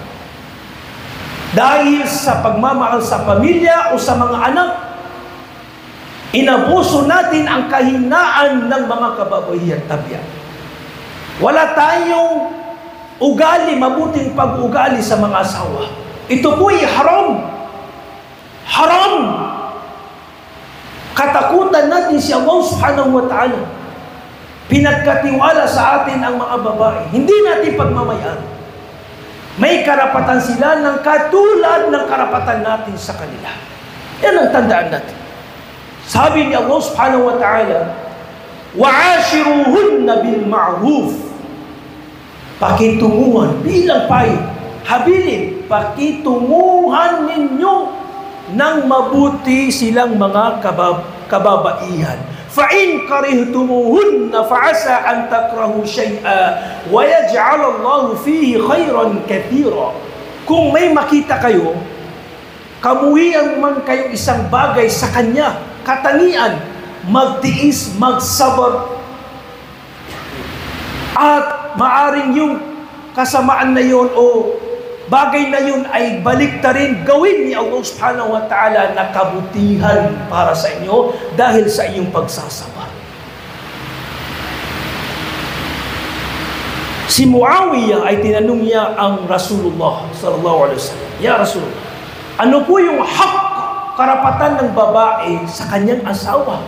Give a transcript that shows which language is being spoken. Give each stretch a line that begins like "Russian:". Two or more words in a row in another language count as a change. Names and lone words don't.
Filipino: Dahil sa pagmamahal sa pamilya o sa mga anak, inabuso natin ang kahinaan ng mga kababaihan, tabya. Wala tayong ugali, mabuting pag-ugali sa mga asawa. Ito po'y haram. Haram! Katakutan natin si Allah
Arabic: سبحانه وتعالى.
Filipino: Pinagkatiwala sa atin ang mga babae. Hindi natin pagmamayaan. May karapatan sila ng katulad ng karapatan natin sa kanila. Yan ang tandaan natin. Sabi ni Allah
Arabic: سبحانه وتعالى, وَعَاشِرُوهُنَّ بِالْمَعْرُوفِ.
Filipino: Pakitunguhan bilang payo. Habilin, pakitunguhan ninyo ng mabuti silang mga kababaihan.
Arabic: فَإِنْ كَرِهْتُمُوهُنَّ فَعَسَىٰ أَنْ تَكْرَهُوا شَيْئًا وَيَجْعَلَ اللَّهُ فِيهِ خَيْرًا كَثِيرًا.
Filipino: Kung may makita kayo, kamuhian man kayong isang bagay sa Kanya, katangian, magtiis, magsabar, at maaring yung kasamaan na yun o bagay na yun ay baliktarin, gawin ni Allah
Arabic: سبحانه وتعالى
Filipino: na kabutihan para sa inyo dahil sa iyong pagsasabar. Si Muawiyah ay tinanong niya ang Rasulullah
Arabic: صلى الله عليه وسلم يا رسول الله,
Filipino: ano po yung hak, karapatan ng babae sa kanyang asawa?